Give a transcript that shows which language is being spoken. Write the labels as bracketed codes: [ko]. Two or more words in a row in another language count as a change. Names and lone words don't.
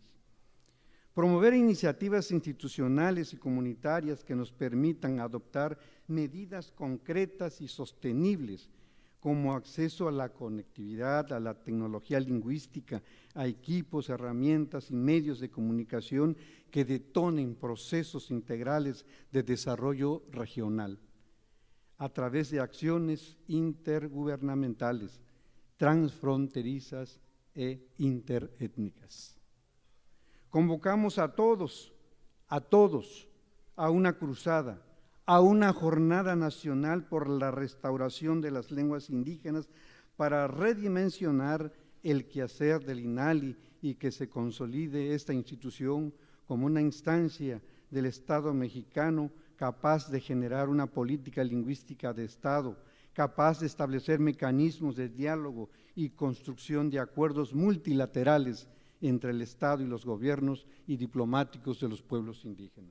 [es] Promover iniciativas institucionales y comunitarias que nos permitan adoptar medidas concretas y sostenibles como acceso a la conectividad, a la tecnología lingüística, a equipos, herramientas y medios de comunicación que detonen procesos integrales de desarrollo regional a través de acciones intergubernamentales, transfronterizas e interétnicas. Convocamos a todos, a una cruzada, a una jornada nacional por la restauración de las lenguas indígenas para redimensionar el quehacer del INALI y que se consolide esta institución como una instancia del Estado mexicano capaz de generar una política lingüística de Estado, capaz de establecer mecanismos de diálogo y construcción de acuerdos multilaterales entre el Estado y los gobiernos y diplomáticos de los pueblos indígenas.